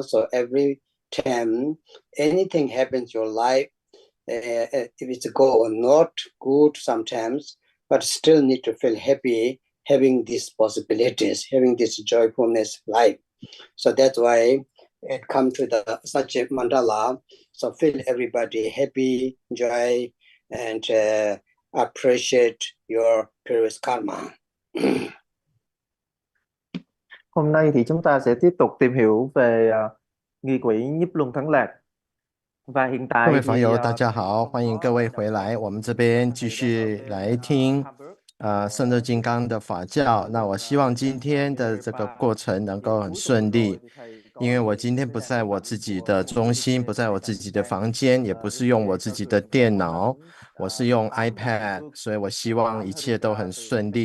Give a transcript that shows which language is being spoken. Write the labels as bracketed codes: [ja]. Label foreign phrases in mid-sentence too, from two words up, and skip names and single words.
[en] So every time anything happens in your life, if it's good or not good sometimes, but still need to feel happy having these possibilities, having this joyfulness life. So that's why it come to such a mandala. So feel everybody happy, joy, and appreciate your previous karma. [vi] Hôm nay thì chúng ta sẽ tiếp tục tìm hiểu về nghi quỹ nhiếp luân thắng lạc. Và hiện [zh] 各 [vi] tại [zh] 位 [vi] thì [zh] 房友，大家好，欢迎各位回来。我们这边继续来听圣乐金刚的法教。那我希望今天的这个过程能够很顺利，因为我今天不在我自己的中心，不在我自己的房间，也不是用我自己的电脑，我是用 iPad， 所以我希望一切都很顺利。